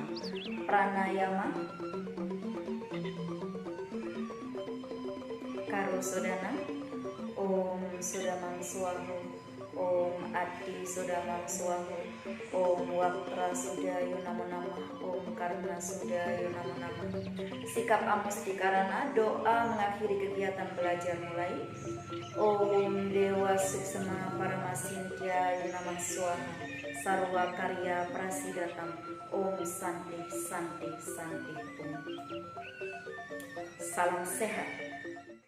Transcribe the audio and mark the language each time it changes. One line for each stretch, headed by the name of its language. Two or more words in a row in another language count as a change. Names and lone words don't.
Sanskrit: Pranayama Karo Sodana. Om Sudamam Swahu. Om Ati Sudamam Swahu. Om Waktra Sudayu Namo Namah. Om Karna Sudayu Namo Namah.
Indonesian: Sikap Amustikarana, doa mengakhiri kegiatan belajar mulai.
Sanskrit: Om Dewa Suksema Paramasintya Yunamah Swaha. Sarwa Karya Prasidatam. Om Santi Santi Santi Om.
Indonesian: Salam sehat.